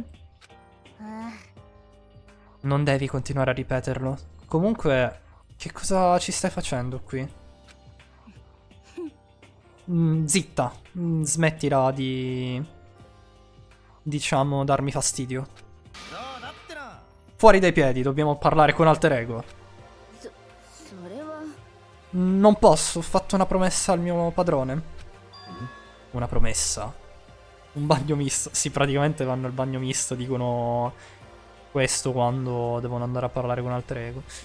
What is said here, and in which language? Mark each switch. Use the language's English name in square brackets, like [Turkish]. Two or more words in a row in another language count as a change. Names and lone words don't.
[Japanese] あ [Italian] Non devi continuare a ripeterlo. Comunque, che cosa ci stai facendo qui? Zitta. Smettila di... diciamo, darmi fastidio. [Japanese] そうだってな [Italian] Fuori dai piedi, dobbiamo parlare con alter ego. [Japanese] それは [Italian] Non posso, ho fatto una promessa al mio padrone. Una promessa? Un bagno misto. Sì, praticamente vanno al bagno misto, dicono questo quando devono andare a parlare con alter ego.